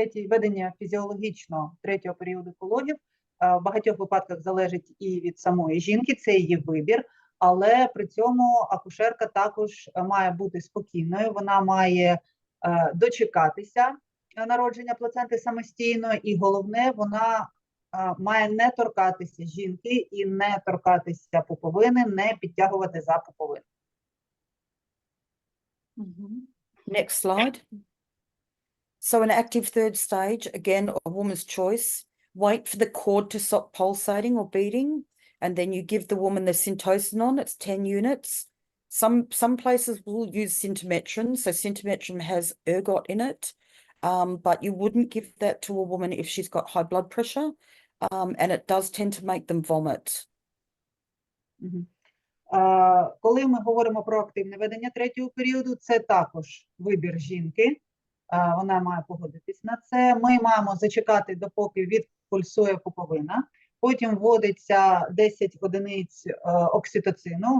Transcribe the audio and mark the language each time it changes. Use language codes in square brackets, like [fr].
[uk] Ведення фізіологічного третього періоду пологів в багатьох випадках залежить і від самої жінки, це її вибір, але при цьому акушерка також має бути спокійною, вона має дочекатися народження плаценти самостійно, і головне, вона має не торкатися жінки і не торкатися пуповини, не підтягувати за пуповину. [en] Next slide. So an active third stage, again, a woman's choice. Wait for the cord to stop pulsating or beating, and then you give the woman the syntocinon. It's 10 units. Some places will use sintometron, so sintometron has ergot in it, but you wouldn't give that to a woman if she's got high blood pressure, and it does tend to make them vomit. [uk] Коли ми говоримо про активне ведення третього періоду, це також вибір жінки. Вона має погодитись на це. Ми маємо зачекати, допоки відпульсує пуповина. Потім вводиться 10 одиниць окситоцину.